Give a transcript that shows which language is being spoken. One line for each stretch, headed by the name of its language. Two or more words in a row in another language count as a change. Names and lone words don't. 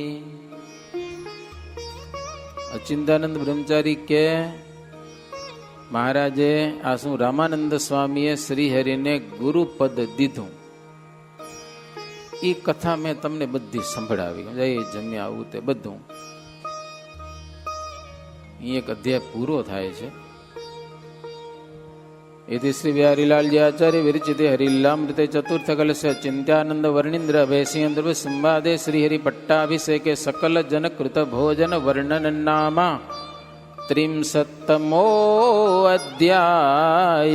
Gujarati: અચિંતાનંદ બ્રહ્મચારી કે મહારાજે આ શું રામાનંદ સ્વામીએ શ્રીહરિને ગુરુપદ દીધું. એ કથા મેં તમને બધી સંભળાવી. જય જમ્યા આવું તે બધું. અહીં એક અધ્યાય પૂરો થાય છે.
Sanskrit: इति श्री बिहारीलाल जी आचार्य विरचिते हरिलामृते चतुर्थ कलश चिंत्यानंद वर्णिंद्र अभयसिंह ध्रुव संवादे श्रीहरि पट्टाभिषेके सकल जन कृत भोजन वर्णन नामा 63मो अध्याय.